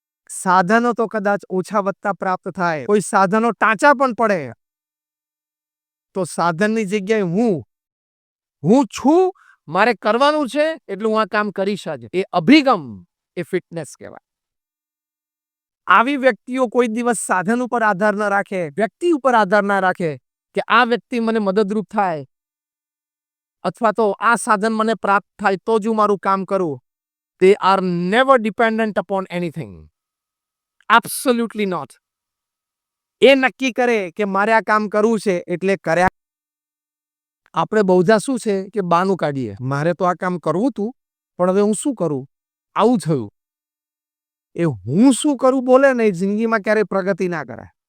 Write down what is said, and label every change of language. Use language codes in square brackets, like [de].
[gu] સાધનો તો કદાચ ઓછા વધતા પ્રાપ્ત થાય, કોઈ સાધનો ટાંચા પણ પડે, તો સાધનની જગ્યાએ હું છું, મારે કરવાનું છે એટલે હું આ કામ કરીશ જ. એ અભિગમ, એ ફિટનેસ કહેવાય. આવી વ્યક્તિઓ કોઈ દિવસ સાધન ઉપર આધાર ન રાખે, વ્યક્તિ ઉપર આધાર ના રાખે કે આ વ્યક્તિ મને મદદરૂપ થાય અથવા તો આ સાધન મને પ્રાપ્ત થાય તો જ હું મારું કામ કરું. [en] They are never dependent upon anything. Absolutely not. [gu] એ નક્કી કરે કે મારે આ કામ કરવું છે એટલે કર્યા. આપણે બહુધા શું છે કે બાનું કાઢીએ, મારે તો આ કામ કરવું હતું પણ હવે હું શું કરું, આવું થયું. એ હું શું કરું બોલે ને, જિંદગીમાં ક્યારેય પ્રગતિ ના કરે.